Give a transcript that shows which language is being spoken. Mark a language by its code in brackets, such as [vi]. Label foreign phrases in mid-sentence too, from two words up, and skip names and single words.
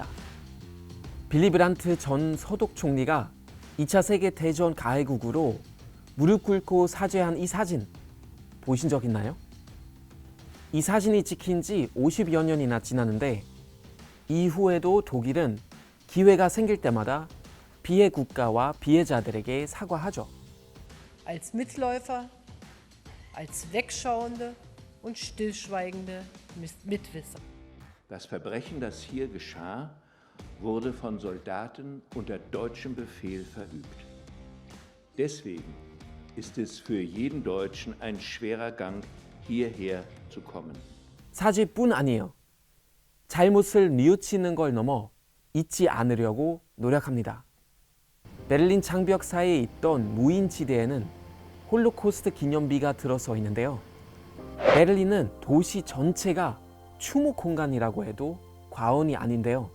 [ko] 빌리 브란트 전 서독 총리가 2차 세계대전 가해국으로 무릎 꿇고 사죄한 이 사진 보신 적 있나요? 이 사진이 찍힌 지 50여 년이나 지났는데 이후에도 독일은 기회가 생길 때마다 피해 국가와 피해자들에게 사과하죠. [de] Als Mitläufer, als Wegschauende und stillschweigende Mitwisser. Das Verbrechen, das hier geschah, wurde von Soldaten unter deutschem Befehl verübt. Deswegen ist es für jeden Deutschen ein schwerer Gang, hierher zu kommen. [ko] 사죄뿐 아니에요. 잘못을 뉘우치는 걸 넘어 잊지 않으려고 노력합니다. 베를린 장벽 사이에 있던 무인지대에는 홀로코스트 기념비가 들어서 있는데요. 베를린은 도시 전체가 추모 공간이라고 해도 과언이 아닌데요.